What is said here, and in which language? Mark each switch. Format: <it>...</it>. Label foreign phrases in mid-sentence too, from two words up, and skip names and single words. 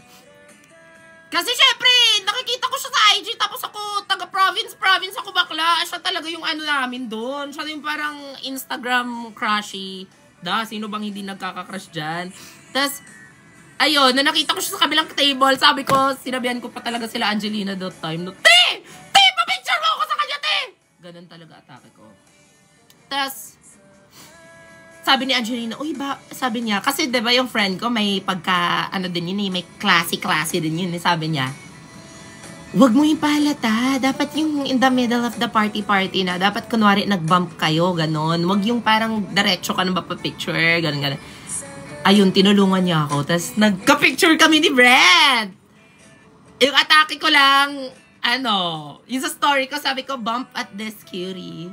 <tl>Kasi syempre, nakikita ko siya sa IG, tapos ako, taga-province ako bakla. Siya talaga yung namin doon. Siya yung parang Instagram crushy. Sino bang hindi nagkaka-crush dyan? Tapos, ayun, na nakita ko siya sa kabilang table, sabi ko, sinabihan ko pa talaga sila Angelina</tl> <en>that time. No,</en> <tl>Te! Pa-picture mo ako sa kanya, Te! Ganun talaga atake ko. Tapos, sabi ni Angelina, sabi niya, kasi diba yung friend ko, may pagka, din yun may classy din yun, sabi niya, wag mo yung pahalata, dapat yung</tl> <en>in the middle of the party</en> <tl>na, dapat kunwari nag-bump kayo, ganon, wag yung parang diretso ka na ba pa-picture, ganon. Ayun, tinulungan niya ako, tas nagka-picture kami ni Brad. Yung atake ko lang, yung sa story ko, sabi ko,</tl> <en>bump at this cutie.</en>